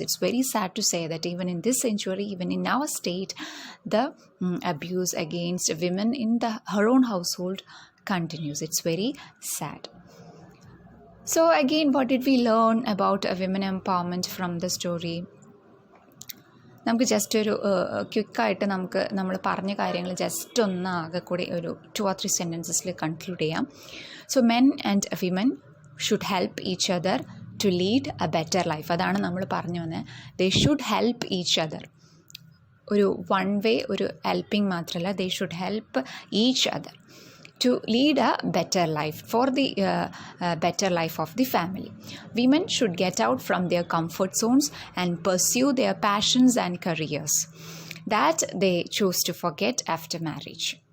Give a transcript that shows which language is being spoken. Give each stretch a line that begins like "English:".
English: It's very sad to say that even in this century, even in our state, the abuse against women in her own household continues. It's very sad. So again, what did we learn about women empowerment from the story?
Malayalam: നമുക്ക് just ഒരു ക്വിക്കായിട്ട് നമ്മൾ പറഞ്ഞ കാര്യങ്ങൾ just ഒന്ന് ആകെ കൂടി ഒരു 2 or 3 സെൻറ്റൻസസിൽ conclude ചെയ്യാം.
English: So men and women should help each other to lead a better life.
Malayalam: അതാണ് നമ്മൾ പറഞ്ഞു വന്നത്.
English: They should help each other.
Malayalam: ഒരു വൺ വേ ഒരു ഹെൽപ്പിംഗ് മാത്രമല്ല,
English: They should help each other to lead a better life, for the better life of the family. Women should get out from their comfort zones and pursue their passions and careers that they choose to forget after marriage.